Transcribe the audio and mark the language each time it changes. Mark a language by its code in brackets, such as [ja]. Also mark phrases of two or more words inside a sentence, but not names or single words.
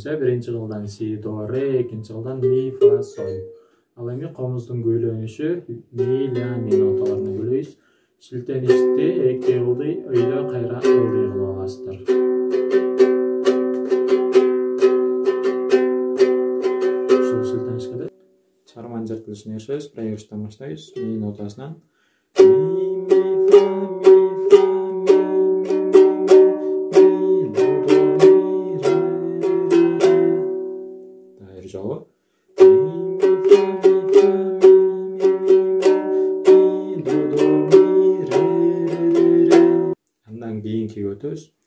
[ky] Биринчи кылдан си, до, ре, экинчи кылдан ми, фа, соль. Ал эми комуздун күйлөнүшү ми, ля, ми ноталарына күйлөйбүз. Шилтеништи эки ылды өйдө кайра ылды кылып аласыздар. Ушул шилтенишке чыгарманын чертилишин эришебиз. Проигрыштан баштайбыз. Ми нотасынан жолу андан кийинкиге өтөбүз.